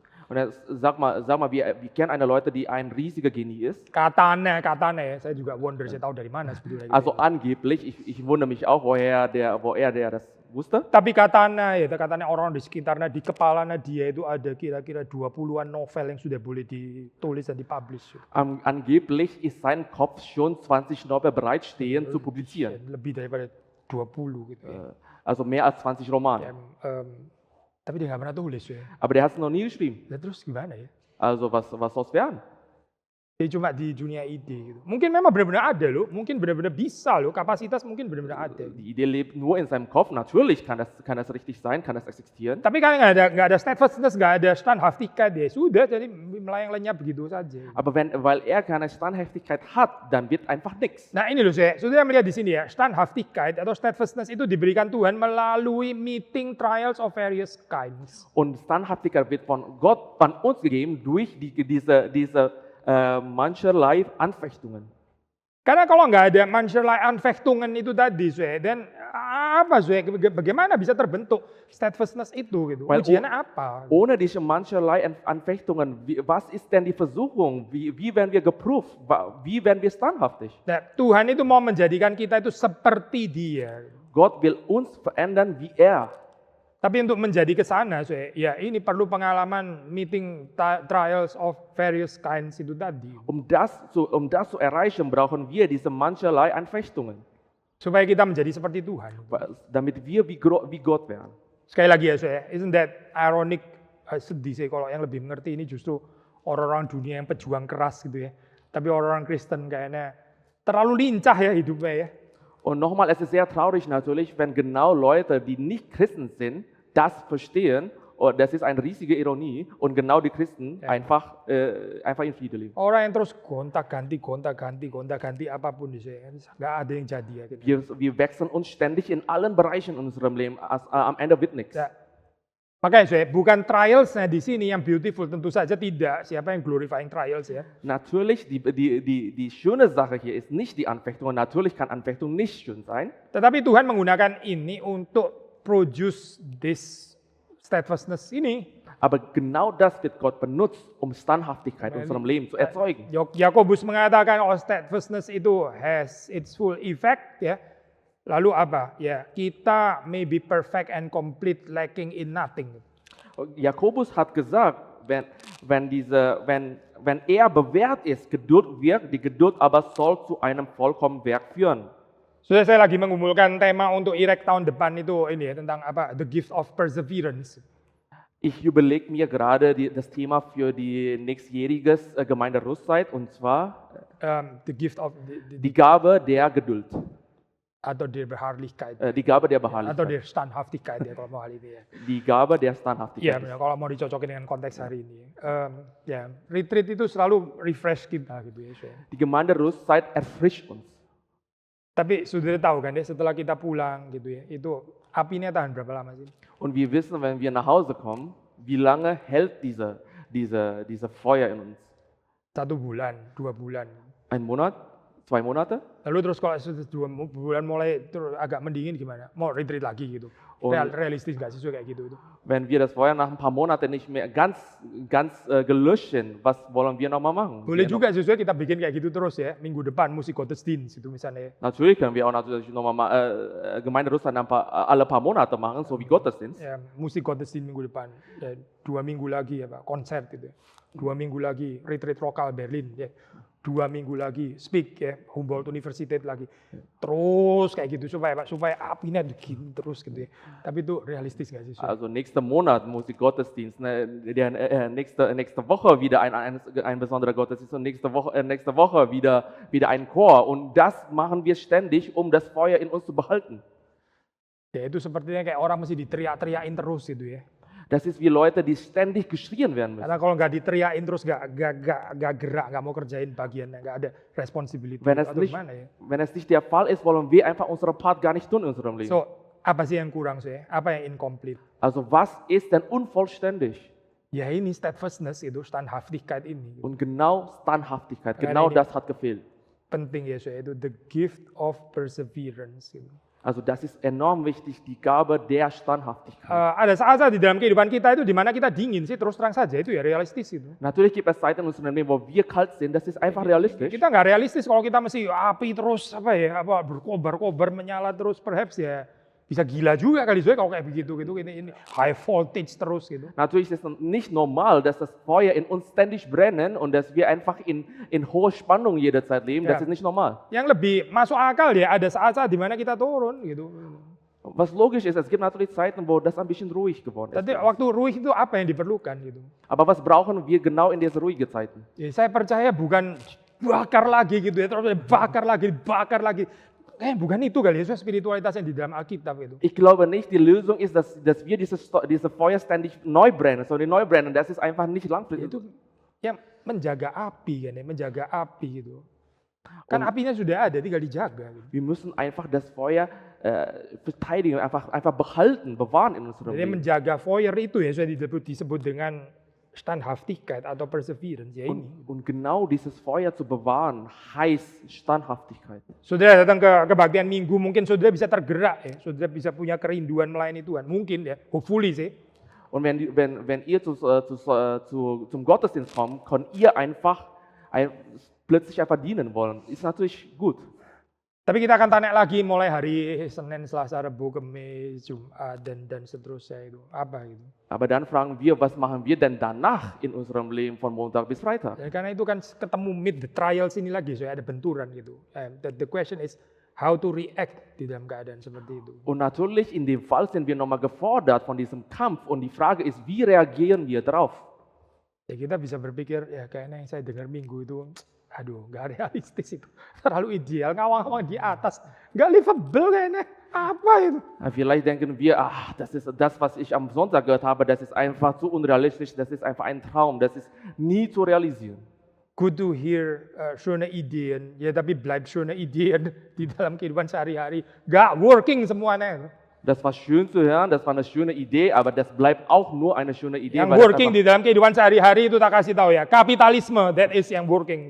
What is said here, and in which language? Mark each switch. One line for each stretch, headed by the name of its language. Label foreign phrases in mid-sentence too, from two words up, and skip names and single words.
German: Und sag mal, wir kennen eine Leute, die ein riesiger Genie ist.
Indonesian: Katanya ya, saya juga wonder, saya tahu dari mana sebetulnya.
German: Also angeblich, ich wundere mich auch, woher der das wusste.
Indonesian: Tapi katanya orang di sekitarnya, di kepalanya dia itu ada kira-kira 20-an novel yang sudah boleh ditulis dan dipublish.
German: Angeblich ist sein Kopf schon 20 Novel bereitstehen zu publizieren.
Indonesian: Lebih daripada 20 gitu ya.
German: Also mehr als 20 Romane.
Indonesian: Tapi dia nggak pernah tulis ya.
German: Aber der hat es noch nie geschrieben.
Indonesian: Nah, terus gimana ya?
German: Also was soll's werden?
Indonesian: Dia cuma di dunia ide gitu. Mungkin memang benar-benar ada loh, mungkin benar-benar bisa loh, kapasitas mungkin benar-benar ada.
German: Die Idee lebt nur in seinem Kopf. Natürlich kann das richtig sein, kann das existieren.
Indonesian: Tapi kan nggak ada steadfastness, nggak ada Standhaftigkeit, ya sudah jadi melayang lenyap begitu saja.
German: Aber weil er keine Standhaftigkeit hat, dann wird einfach nichts.
Indonesian: Nah ini loh sudah melihat di sini ya, Standhaftigkeit atau steadfastness itu diberikan Tuhan melalui
English: meeting trials of various kinds.
German: Und Standhaftigkeit wird von Gott an uns gegeben durch diese mancherlei Anfechtungen.
Indonesian: Karena kalau nggak ada
German: mancherlei Anfechtungen
Indonesian: itu tadi, dan bagaimana bisa terbentuk steadfastness itu gitu? Ujiannya apa?
German: Ohne diese mancherlei Anfechtungen, was ist denn die Versuchung? Wie werden wir geprüft? Wie werden wir standhaftig?
Indonesian: Nah, Tuhan itu mau menjadikan kita itu seperti Dia.
German: Gott will uns verändern wie er.
Indonesian: Tapi untuk menjadi ke sana, ya ini perlu pengalaman
English: meeting trials of various kinds
Indonesian: itu tadi.
German: Um das zu erreichen, brauchen wir diese mancherlei Anfechtungen.
Indonesian: Supaya kita menjadi seperti Tuhan.
German: Damit wir wie Gott werden.
Indonesian: Sekali lagi ya,
English: isn't that ironic,
Indonesian: sedih sih kalau yang lebih mengerti ini justru orang-orang dunia yang pejuang keras gitu ya. Tapi orang-orang Kristen kayaknya terlalu lincah ya hidupnya ya.
German: Und nochmal, es ist sehr traurig natürlich, wenn genau Leute, die nicht Christen sind, das verstehen. Und das ist eine riesige Ironie. Und genau die Christen einfach in Frieden leben.
Indonesian: Orang yang terus gonta-ganti apapun di sini, nggak ada yang jadi ya. Gitu.
German: Wir wechseln uns ständig in allen Bereichen in unserem Leben. Am Ende wird nichts.
Indonesian: Ya, Makanya saya bukan trials-nya di sini yang beautiful, tentu saja tidak. Siapa yang
English: glorifying trials
Indonesian: ya?
German: Natürlich, die schöne Sache hier ist nicht die Anfechtung. Und natürlich kann Anfechtung nicht schön sein.
Indonesian: Tetapi Tuhan menggunakan ini untuk
English: produce this steadfastness
Indonesian: ini.
German: Aber genau das wird Gott benutzt, um Standhaftigkeit in unserem Leben zu erzeugen.
Indonesian: Yakobus mengatakan steadfastness itu
English: has its full effect
Indonesian: ya. Lalu apa? Ya, kita
English: may be perfect and complete, lacking in nothing.
German: Jakobus hat gesagt, wenn er bewährt ist, Geduld wirkt, die Geduld aber soll zu einem vollkommenen Werk führen.
Indonesian: Sudah saya lagi mengumpulkan tema untuk Irek tahun depan itu ini ya, tentang apa?
English: The gift of perseverance.
German: Ich überlege mir gerade das Thema für die nächstjährige Gemeinde Rüstzeit, und zwar
English: The gift of
German: die Gabe der Geduld. Atau der Beharrlichkeit. Die Gabe der
Indonesian: Atau
German: Beharrlichkeit. der Standhaftigkeit
Indonesian: ya kalau mau hal ini ya.
German: Die Gabe der
Indonesian: Iya,
German: Standhaftigkeit.
Indonesian: benar. Kalau mau dicocokin dengan konteks hari ini. Ya, retreat itu selalu refresh kita gitu ya. Saya.
German: Die Gemeinde Rüstzeit erfrischt uns.
Indonesian: Tapi sudah tahu kan ya, setelah kita pulang gitu ya, itu apinya tahan berapa lama sih?
German: Und wir wissen, wenn wir nach Hause kommen, wie lange hält diese Feuer in uns?
Indonesian: 1 bulan, 2 bulan.
German: Ein Monat? 2 Monate?
Indonesian: Lalu terus kalau sudah 2 bulan mulai terus agak mendingin gimana? Mau retreat lagi gitu. Oh, Realistis nggak sih kayak gitu itu?
German: Wenn wir das Feuer nach ein paar Monaten nicht mehr ganz gelöscht sind, was wollen wir nochmal machen?
Indonesian: Boleh juga sesuai kita bikin kayak gitu terus ya. Minggu depan musik Gottesdienst itu misalnya.
German: Natürlich können wir auch natürlich nochmal Gemeinde Russland alle paar Monate machen, so wie Gottesdienst.
Indonesian: Ya, musik Gottesdienst minggu depan. Ya, 2 minggu lagi ya Pak, konser gitu ya. 2 minggu lagi retreat lokal Berlin ya. 2 minggu lagi speak ya, Humboldt University lagi. Terus kayak gitu supaya apinya begini terus gitu ya. Tapi itu realistis nggak sih?
German: Also nächsten Monat Musik Gottesdienst, nächste Woche wieder ein besonderer Gottesdienst und nächste Woche wieder ein Chor, und das machen wir ständig, um das Feuer in uns zu behalten.
Indonesian: Ya itu sepertinya kayak orang mesti diteriak-teriakin terus gitu ya.
German: Das ist wie Leute, die ständig geschrien werden müssen.
Indonesian: Karena kalau nggak diteriakin terus nggak gerak, nggak mau kerjain bagiannya, nggak ada responsibility.
German: Wenn es,
Indonesian: Atau
German: nicht,
Indonesian: gimana ya?
German: wenn es nicht der Fall ist, wollen wir einfach unseren Part gar nicht tun in unserem Leben.
Indonesian: So, apa sih yang kurang sih? Apa yang incomplete?
German: Also was ist denn unvollständig?
Indonesian: Ya ini steadfastness itu, Standhaftigkeit ini.
German: Und genau Standhaftigkeit, Ja, genau nee. das hat gefehlt.
Indonesian: Penting ya saya itu
English: the gift of perseverance.
Indonesian: Gitu.
German: Also das ist enorm wichtig, die Gabe der Standhaftigkeit.
Indonesian: Ada saat-saat di dalam kehidupan kita itu di mana kita dingin sih, terus terang saja itu ya realistis itu.
German: Natürlich gibt es Zeiten in unserem Leben, wo wir kalt sind, das ist einfach realistisch.
Indonesian: Kita nggak realistis kalau kita mesti api terus berkobar menyala terus, perhaps ya bisa gila juga kali kalau kayak begitu gitu ini
English: high voltage
Indonesian: terus gitu.
German: Natürlich ist es nicht normal, dass das Feuer in uns ständig brennen und dass wir einfach in hoher Spannung jederzeit leben. Das Ja. ist nicht normal.
Indonesian: Yang lebih masuk akal ya ada saat-saat di mana kita turun gitu.
German: Was logisch ist, es gibt natürlich Zeiten, wo das ein bisschen ruhig geworden ist.
Indonesian: Tapi waktu ruih itu apa yang diperlukan gitu.
German: Aber was brauchen wir genau in diese ruhigen Zeiten?
Indonesian: Ya, saya percaya bukan bakar lagi gitu ya, terus bakar lagi. Bukan itu kali ya, spiritualitas yang di dalam Alkitab itu.
German: Ich glaube nicht, die Lösung ist, dass wir diese Feuer ständig neu brennen, das ist einfach nicht langfristig.
Indonesian: Itu yang menjaga api kan ya, menjaga api gitu. Kan apinya sudah ada, tinggal dijaga. Gitu.
German: Wir müssen einfach das Feuer verteidigen, einfach behalten, bewahren in unserem
Indonesian: Jadi
German: Leben.
Indonesian: menjaga fire itu ya sudah disebut dengan Standhaftigkeit atau perseverance ya ini.
German: Und genau dieses Feuer zu bewahren, heißt Standhaftigkeit.
Indonesian: Saudara datang ke kebaktian minggu, mungkin saudara bisa tergerak ya, saudara bisa punya kerinduan melayani Tuhan, mungkin ya, hopefully sih.
German: Und wenn ihr zum Gottesdienst kommt, könnt ihr plötzlich einfach dienen wollen. Ist natürlich gut.
Indonesian: Tapi kita akan tanya lagi mulai hari Senin, Selasa, Rabu, Kamis, Jumat dan seterusnya itu apa gitu.
German: Aber dann fragen wir, was machen wir denn danach in unserem Leben von Montag bis Freitag?
Indonesian: Ya, karena itu kan ketemu
English: mid the trials
Indonesian: ini lagi, so ada benturan gitu.
English: The question is how to react
Indonesian: di dalam keadaan seperti itu.
German: Und natürlich in dem Fall sind wir nochmal gefordert von diesem Kampf, und die Frage ist, wie reagieren wir darauf?
Indonesian: Ya kita bisa berpikir ya kayaknya yang saya dengar minggu itu, aduh nggak realistis itu, terlalu ideal, ngawang-ngawang di atas, nggak livable kayaknya, apa itu?
German: Vielleicht denken wir, das ist das, was ich am Sonntag gehört habe, das ist einfach zu unrealistisch, das ist einfach ein Traum, das ist nie zu realisieren.
English: Good to hear
German: schöne Ideen,
Indonesian: ya tapi
German: bleibt schöne Ideen
Indonesian: di dalam kehidupan sehari-hari, nggak working semuanya.
German: Das war schön zu hören, das war eine schöne Idee, aber das bleibt auch nur eine schöne Idee.
Indonesian: Yang
German: Weil das
Indonesian: working
German: einfach,
Indonesian: di dalam kehidupan sehari-hari itu tak kasih tahu ya. Kapitalisme,
English: that is yang working.